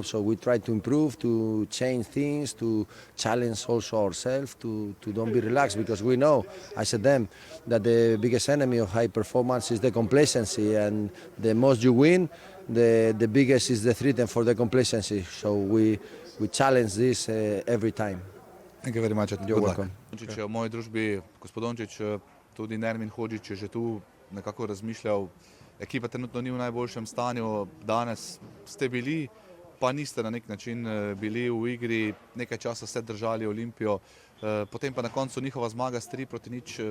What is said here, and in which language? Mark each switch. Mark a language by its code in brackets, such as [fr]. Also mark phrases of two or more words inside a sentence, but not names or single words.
[en] So we try to improve, to change things, to challenge also ourselves, to don't be relaxed, because we know, I said them, that the biggest enemy of high performance is the complacency, and the most you win, the biggest is the threat for the complacency. So we challenge this every time. Thank you very much. You're welcome. [sl] V moji družbi, gospod Dončić, tudi Nermin Hodžić je že tu nekako razmišljal. Ekipa trenutno ni v najboljšem stanju, danes ste bili, pa niste na nek način bili v igri, nekaj časa ste držali Olimpijo, potem pa na koncu njihova zmaga s 3-0.